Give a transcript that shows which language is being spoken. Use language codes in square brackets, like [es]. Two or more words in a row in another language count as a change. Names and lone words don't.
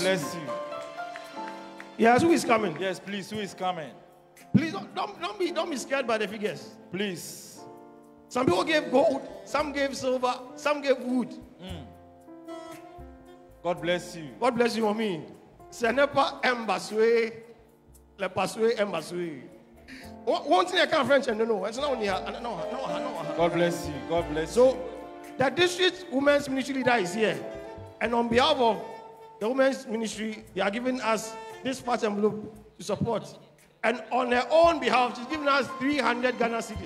[en] bless you. Yes, who is coming? Yes, please. Who is coming? Please don't be scared by the figures. Please. Some people gave gold, some gave silver, some gave wood. God bless you. God bless you, mommy. Senepa embaswe, le paswe embaswe. One thing I can't French and no. It's not only no. God bless you. God bless you. So, the district women's ministry leader is here, and on behalf of the women's ministry, they are giving us this fat envelope to support. And on her own behalf, she's giving us 300 Ghana cedis.